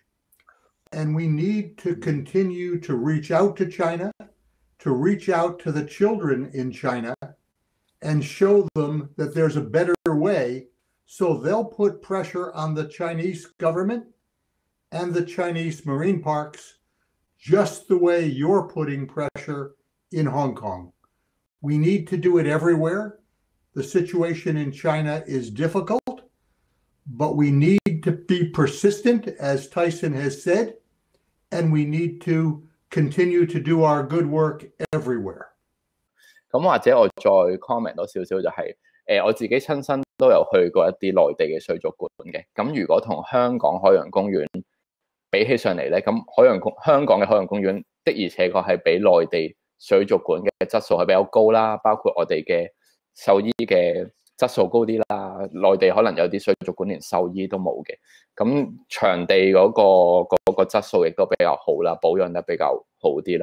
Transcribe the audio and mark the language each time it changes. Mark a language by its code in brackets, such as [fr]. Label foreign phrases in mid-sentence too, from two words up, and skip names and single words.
[en] And we need to continue to reach out to China, to reach out to the children in China, and show them that there's a better way, so they'll put pressure on the Chinese government and the Chinese marine parks, just the way you're putting pressure in Hong Kong. We need to do it everywhere. The situation in China is difficult, but we need to be persistent, as Taison has said, and we need to continue to do our good work everywhere. [yue] 咁或者我再 comment 多少少就係我自己親身都有去過一啲內地嘅水族館嘅。咁如果同香港海洋公園比起上嚟咧，咁香港嘅海洋公園的而且確係比內地水族館嘅質素係比較高啦，包括我哋嘅獸醫嘅質素高啲啦，內地可能有啲水族館連獸醫都冇嘅，咁場地嗰個質素亦都比較好啦，保養得比較好啲啦。